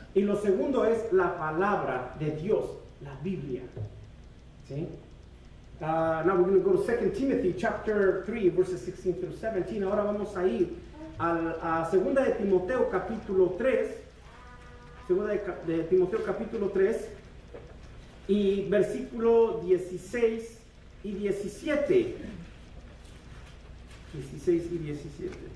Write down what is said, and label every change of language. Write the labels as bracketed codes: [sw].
[es] Y lo segundo es la palabra de Dios, la Biblia. ¿Sí? [en] Now we're going to go to 2 Timothy chapter 3, verses 16 through 17. [es] Ahora vamos a ir a 2 de Timoteo capítulo 3. 2 de Timoteo capítulo 3 y versículo 16 y 17. 16 y 17.